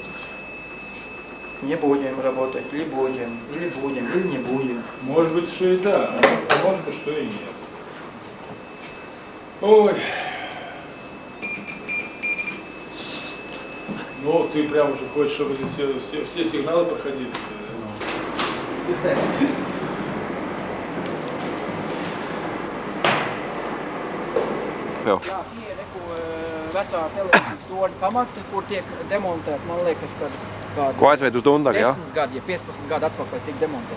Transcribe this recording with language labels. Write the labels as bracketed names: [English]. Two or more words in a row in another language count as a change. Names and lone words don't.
[Russian] Не будем работать, или будем, или не будем. Может быть, что и да, а может быть, что и нет. Ой. Ну, ты прям уже хочешь, чтобы все сигналы проходили. [Latvian] Jā, tie reku vecā televīzijas torņa pamati, kur tiek demontēti, man liekas, kad kādu Ko aizved uz Dundagu, jā? 10 gadu, ja 15 gadu atpakaļ tika demontēti.